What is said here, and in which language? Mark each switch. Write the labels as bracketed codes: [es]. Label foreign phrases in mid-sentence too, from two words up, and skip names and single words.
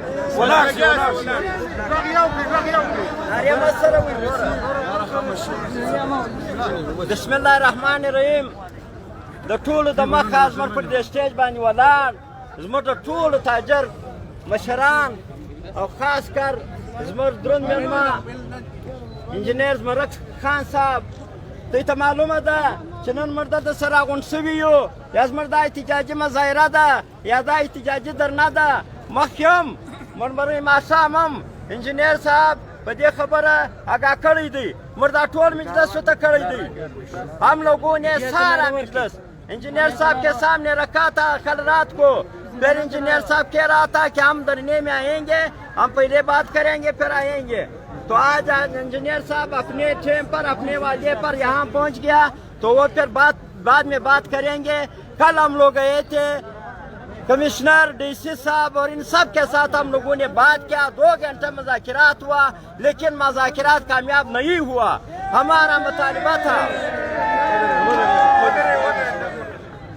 [ps] بسم الله الرحمن الرحیم د ټولو د مخه زموږ پر دې سټیج باندې ولاړ زموږ د ټولو تاجر مشران او خاص کر زموږ دروند مېلمه انجینیر مرک خان صاحب دوی ته معلومه ده چې نن موږ دلته سره راغونډ سوي یو یا زموږ دا احتجاجي مظاهره ده یا دا احتجاجي درنه ده مخکې هم موږ برای ماښام هم انجینیر صاحب په دې خبره آگاہ کړی دی موږ دا ټول مجلس ورته کړی دی [ur] ہم لوگوں نے سارا مجلس انجینئر صاحب کے سامنے رکھا تھا کل رات کو پھر انجینئر صاحب کہہ رہا تھا کہ ہم دھرنے میں آئیں گے ہم پہلے بات کریں گے پھر آئیں گے تو آج انجینئر صاحب اپنے ٹائم پر اپنے وعدے پر یہاں پہنچ گیا تو وہ پھر بعد میں بات کریں گے کل ہم لوگ گئے تھے کمشنر ڈی سی صاحب اور ان سب کے ساتھ ہم لوگوں نے بات کیا 2 گھنٹے مذاکرات ہوا لیکن مذاکرات کامیاب نہیں ہوا ہمارا مطالبہ تھا